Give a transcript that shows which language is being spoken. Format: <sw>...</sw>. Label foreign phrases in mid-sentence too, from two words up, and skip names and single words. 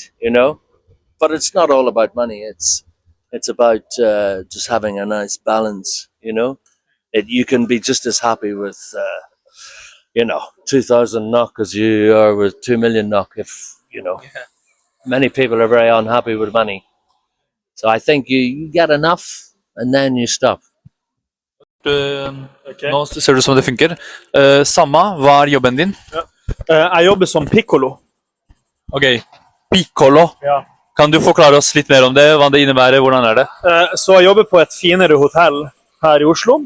<en>You know, but it's not all about money. It's about just having a nice balance. You know, you can be just as happy with 2,000 NOK as you are with 2 million NOK. If you know. Yeah. Many people are very unhappy with money. So I think you get enough and then you stop.</en> <no>Nå ser det ut som det funker. Samma, hva er jobben din? Jeg jobber som piccolo. Ok, piccolo. Ja. Kan du forklare oss litt mer om det? Hva det innebærer? Hvordan er det? Så jeg jobber på et finere hotell her i Oslo.</no>